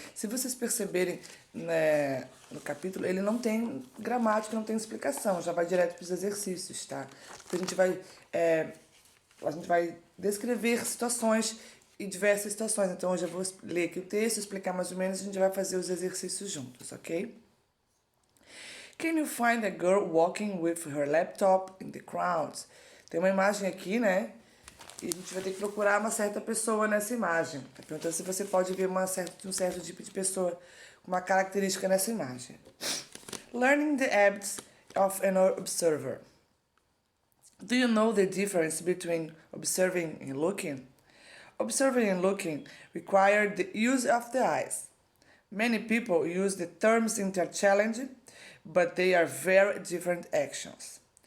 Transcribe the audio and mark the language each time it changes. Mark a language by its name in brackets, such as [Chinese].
[Portuguese] Se vocês perceberem, né, no capítulo, ele não tem gramática, não tem explicação, já vai direto para os exercícios, tá? Porque a gente vai descrever situações e diversas situações. Então, hoje eu vou ler aqui o texto, explicar mais ou menos, e a gente vai fazer os exercícios juntos, ok? [English] Can you find a girl walking with her laptop in the crowd? [Portuguese] Tem uma imagem aqui, né? E a gente vai ter que procurar uma certa pessoa nessa imagem. Tá perguntando se você pode ver um certo tipo de pessoa com uma característica nessa imagem. [English] Learning the habits of an observer. Do you know the difference between observing and looking? Observing and looking require the use of the eyes. Many people use the terms interchangeably, but they are very different actions.